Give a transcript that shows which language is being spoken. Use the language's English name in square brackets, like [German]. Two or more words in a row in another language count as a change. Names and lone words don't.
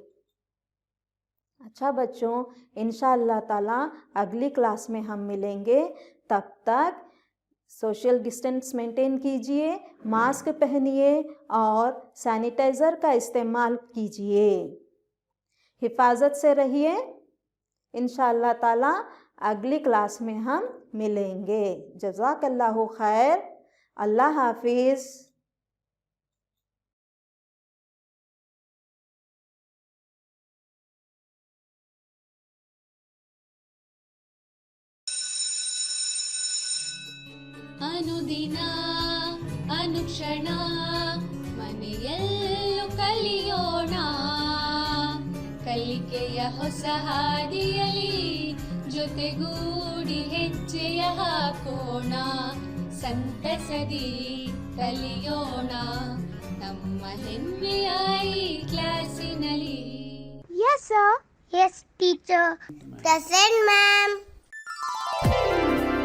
[Urdu] اچھا بچوں، [Arabic] انشاءاللہ تعالیٰ [Urdu] اگلی کلاس میں ہم ملیں گے، تب تک [English] social distance maintain [Urdu] کیجئے، ماسک پہنیے اور سینیٹائزر کا استعمال کیجئے، حفاظت سے رہیے۔ [Arabic] انشاءاللہ تعالیٰ [Urdu] اگلی کلاس میں ہم ملیں گے۔ [Arabic] جزاک اللہ خیر، [Urdu] اللہ حافظ۔ [Kannada] ಅನುದಿನ ಅನುಕ್ಷಣ ಮನೆಯಲ್ಲೂ ಕಲಿಯೋಣ, ಕಲಿಕೆಯ ಹೊಸ ಹಾದಿಯಲಿ ಜೊತೆಗೂಡಿ ಹೆಜ್ಜೆಯ ಹಾಕೋಣ, ಸಂತಸದಿ ಕಲಿಯೋಣ ನಮ್ಮ ಹೆಮ್ಮೆಯ ಈ ಕ್ಲಾಸಿನಲ್ಲಿ. [English] Yes, sir. Yes, teacher. Present, ma'am.